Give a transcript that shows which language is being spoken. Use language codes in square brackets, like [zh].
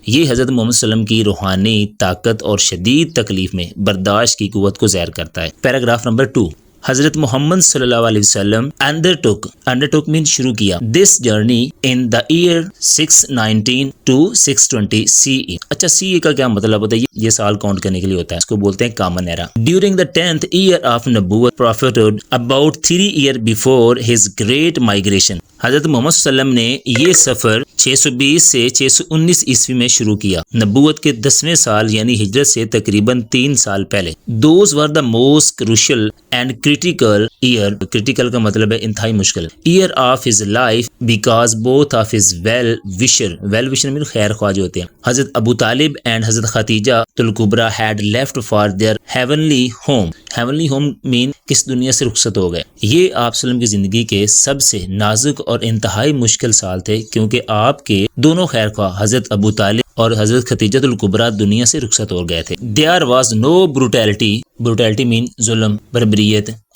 [ur] یہ حضرت محمد صلی اللہ علیہ وسلم کی روحانی طاقت اور شدید تکلیف میں برداشت کی قوت کو ظاہر کرتا ہے۔ پیراگراف نمبر 2، حضرت محمد صلی اللہ علیہ وسلم undertook mean شروع کیا [en] this journey in the year 619 to 620 CE۔ [ur] اچھا CE کا کیا مطلب ہوتا ہے؟ یہ سال کاؤنٹ کرنے کے لیے ہوتا ہے، اس کو بولتے ہیں common era. [en] During the 10th year of نبوت propheted about 3 years before his great migration. [ur] حضرت محمد صلی اللہ علیہ وسلم نے یہ سفر 620 سے 619 عیسوی میں شروع کیا، نبوت کے 10ویں سال یعنی ہجرت سے تقریباً 3 سال پہلے۔ [en] Those were the most crucial and critical year. Critical [ur] کا مطلب ہے انتہائی مشکل [en] year of his life because both of his well wisher [ur] میں خیر خواہ جو ہوتے ہیں، [en] حضرت ابو طالب and حضرت خدیجہ الکبریٰ had left for their heavenly home. [ur] heavenly home mean کس دنیا سے رخصت ہو گئے۔ یہ آپ صلی اللہ علیہ وسلم کی زندگی کے سب سے نازک اور انتہائی مشکل سال تھے کیونکہ آپ کے دونوں خیر خواہ حضرت ابو طالب اور حضرت خدیجہ الکبریٰ دنیا سے رخصت ہو گئے تھے۔ [en] There was no brutality [ur] mean ظلم، بربریت